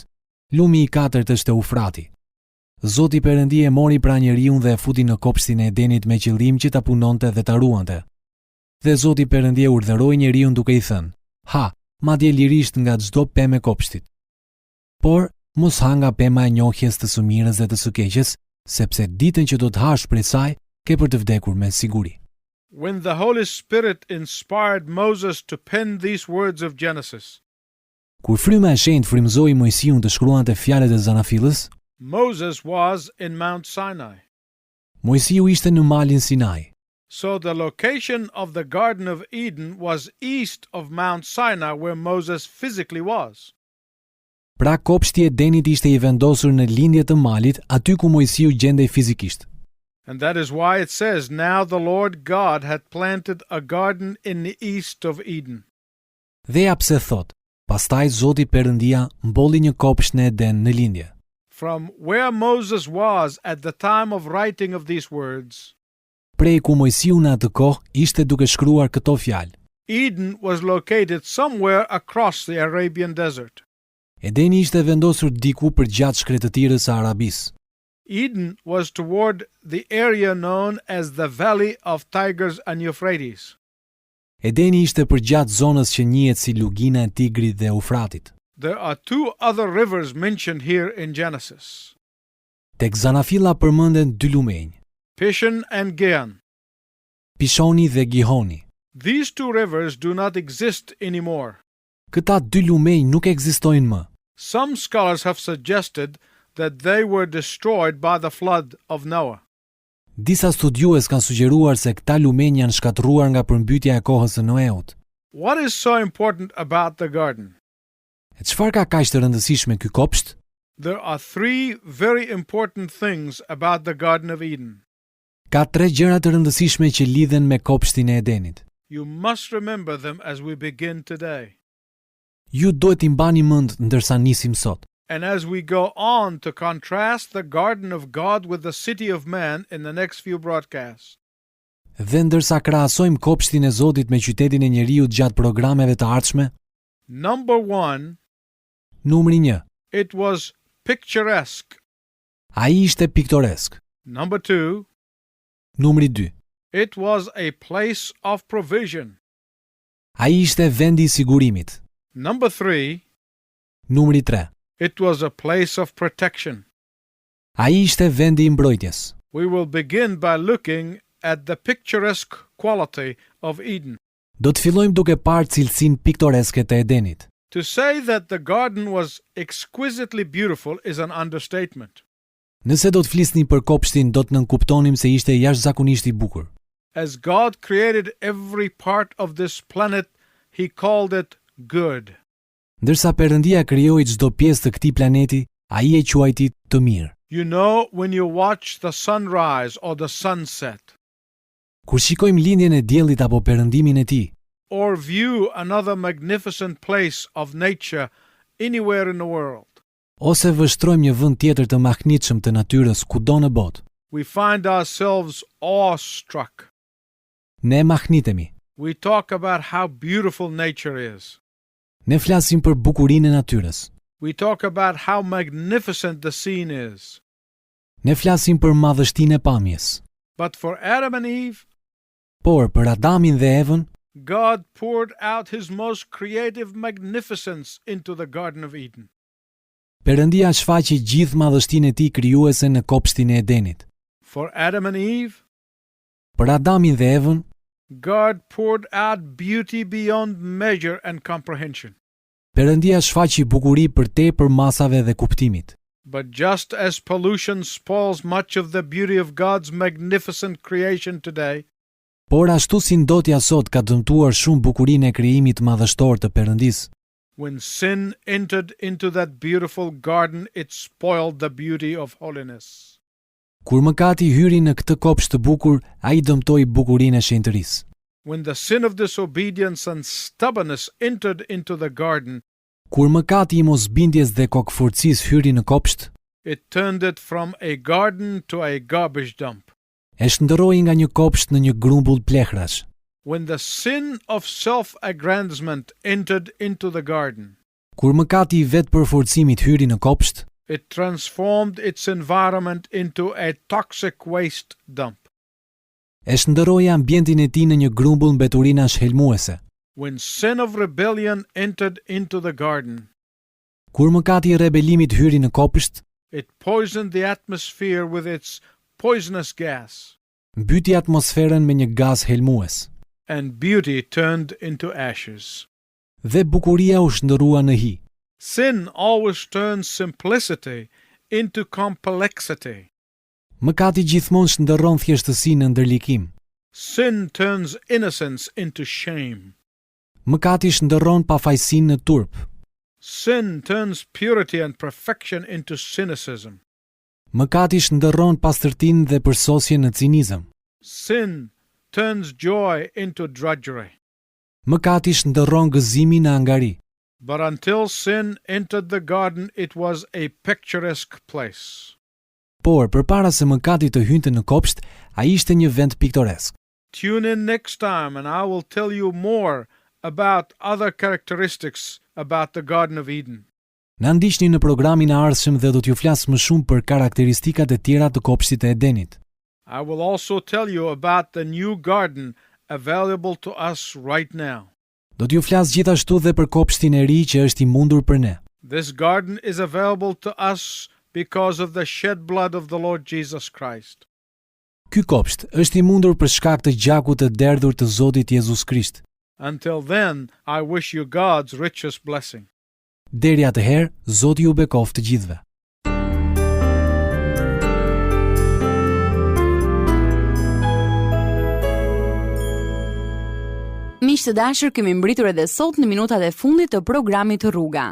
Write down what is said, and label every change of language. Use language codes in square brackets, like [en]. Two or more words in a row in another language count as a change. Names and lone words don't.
[sq] Lumi i katërt është Eufrati. Zoti Perëndi e mori pra njeriun dhe e futi në kopshtin e Edenit me qëllim që ta punonte dhe ta ruante. Dhe Zoti Perëndi e urdhëroi njeriun duke i thënë: "Ha, madje lirisht nga çdo pemë e kopshtit. Por mos ha nga pema e njohjes të së mirës dhe të së keqes, sepse ditën që do të hash prej saj, ke për të vdekur me siguri." [en] When the Holy Spirit inspired Moses to pen these words of Genesis, [sq] Kur fryma e shenjtë frymëzoi Mojsiun të shkruante fjalët e Zanafillës, [en] Moses was in Mount Sinai. [sq] Mojsiu ishte në malin Sinai. [en] So the location of the Garden of Eden was east of Mount Sinai where Moses physically was. [sq] Pra kopshti i Edenit ishte i vendosur në lindje të malit, aty ku Mojsiu gjendej fizikisht. [en] And that is why it says, "Now the Lord God had planted a garden in the east of Eden." [sq] Dhe ja pse thot: "Pastaj Zoti Perëndia mbolli një kopsht në Eden në lindje." [en] From where Moses was at the time of writing of these words, [sq] Prej ku Mojsiu në atë kohë ishte duke shkruar këto fjalë. [en] Eden was located somewhere across the Arabian desert. [sq] Edeni ishte vendosur diku përgjatë shkretëtirës së Arabisë. [en] Eden was toward the area known as the Valley of Tigris and Euphrates. [sq] Edeni ishte përgjatë zonës që njihet si lugina e Tigrit dhe Eufratit. [en] There are 2 other rivers mentioned here in Genesis, [sq] Tek Zanafilla përmenden 2 lumenj, [en] Pishon and Gihon. [sq] Pishoni dhe Gihoni. [en] These 2 rivers do not exist anymore. [sq] Këta 2 lumenj nuk ekzistojnë më. [en] Some scholars have suggested that they were destroyed by the flood of Noah. [sq] Disa studiues kanë sugjeruar se këta lumenj janë shkatërruar nga përmbytja e kohës së Noeut. [en] What is so important about the garden? [sq] E çfarë ka kaq të rëndësishme ky kopsht? [en] There are 3 very important things about the Garden of Eden. [sq] Ka 3 gjëra të rëndësishme që lidhen me kopshtin e Edenit. [en] You must remember them as we begin today. [sq] Ju duhet t'i mbani mend ndërsa nisim sot. [en] And as we go on to contrast the garden of God with the city of man in the next few broadcasts. [sq] Dhe ndërsa krahasojmë kopshtin e Zotit me qytetin e njeriut gjatë programeve të ardhshme, [en] Number 1, [sq] numri 1, [en] it was picturesque. [sq] ai ishte piktoresk. [en] Number 2, [sq] Numri 2, [en] it was a place of provision. [sq] ai ishte vendi i sigurimit. [en] Number 3, [sq] Numri 3, [en] it was a place of protection. [sq] ai ishte vendi i mbrojtjes. [en] We will begin by looking at the picturesque quality of Eden. [sq] Do të fillojmë duke parë cilësinë piktoreske të Edenit. [en] To say that the garden was exquisitely beautiful is an understatement. [sq] Nëse do të flisni për kopshtin, do të nënkuptonim se ishte jashtëzakonisht i bukur. [en] As God created every part of this planet, he called it good. [sq] Ndërsa Perëndia krijoi çdo pjesë të këtij planeti, ai e quajti të mirë. [en] You know, when you watch the sunrise or the sunset, [sq] Kur shikojmë lindjen e diellit apo perëndimin e tij, [en] or view another magnificent place of nature anywhere in the world, [sq] ose vështrojmë një vend tjetër të mahnitshëm të natyrës kudo në botë, [en] we find ourselves awestruck. [sq] ne mahnitemi. [en] We talk about how beautiful nature is. [sq] Ne flasim për bukurinë e natyrës. [en] We talk about how magnificent the scene is. [sq] Ne flasim për madhështinë e pamjes. [en] But for Adam and Eve, [sq] Por për Adamin dhe Evën, [en] God poured out his most creative magnificence into the Garden of Eden. [sq] Perëndia shfaqi gjithë madhështinë e tij krijuese në kopshtin e Edenit. [en] For Adam and Eve, [sq] Për Adamin dhe Evën, [en] God poured out beauty beyond measure and comprehension. [sq] Perëndia shfaqi bukuri përtepër masave dhe kuptimit. [en] But just as pollution spoils much of the beauty of God's magnificent creation today, [sq] Por ashtu si ndotja sot ka dëmtuar shumë bukurinë e krijimit madhështor të Perëndisë. [en] when sin entered into that beautiful garden, it spoiled the beauty of holiness. [sq] Kur mëkati hyri në këtë kopsht të bukur, ai dëmtoi bukurinë e shenjtërisë. [en] When the sin of disobedience and stubbornness entered into the garden, [sq] Kur mëkati I mosbindjes dhe kokëfurtësisë hyri në kopsht, [en] it turned it from a garden to a garbage dump. [sq] e shndërroi nga një kopsht në një grumbull plehrash. [en] When the sin of self-aggrandizement entered into the garden, [sq] Kur mëkati I vetpërforcimit hyri në kopsht, [en] it transformed its environment into a toxic waste dump. [sq] e shndërroi ambientin e tij në një grumbull mbeturinash helmuese. [en] When sin of rebellion entered into the garden, [sq] Kur mëkati I rebelimit hyri në kopsht, [en] it poisoned the atmosphere with its poisonous gas, [sq] mbyti atmosferën me një gaz helmues. [en] and beauty turned into ashes. [sq] Dhe bukuria u shndërrua në hi. [en] Sin always turns simplicity into complexity. [sq] Mëkati gjithmonë shndërron thjeshtësinë në ndërlikim. [en] Sin turns innocence into shame. [sq] Mëkati shndërron pafajësinë në turp. [en] Sin turns purity and perfection into cynicism. [sq] Mëkati shndërron pastërtinë dhe përsosjen në cinizëm. [en] Sin turns joy into drudgery. [sq] Mëkati shndërron gëzimin në angari. [en] But until sin entered the garden, it was a picturesque place. [sq] Por përpara se mëkati të hynte në kopsht, ai ishte një vend piktoresk. [en] Tune in next time and I will tell you more about other characteristics about the Garden of Eden. [sq] Na ndiqni në programin e ardhshëm dhe do t'ju flas më shumë për karakteristikat e tjera të kopshtit të Edenit. [en] I will also tell you about the new garden available to us right now. [sq] Do t'ju flas gjithashtu dhe për kopshtin e ri që është I mundur për ne. [en] This garden is available to us because of the shed blood of the Lord Jesus Christ. [sq] Ky kopsht është I mundur për shkak të gjakut të derdhur të Zotit Jezus Krisht. [en] Until then, I wish you God's richest blessing. [sq] Deri atëherë, Zoti ju bekoft të gjithëve. Miq të dashur, kemi mbritur edhe sot në minutat e fundit të programit Rruga.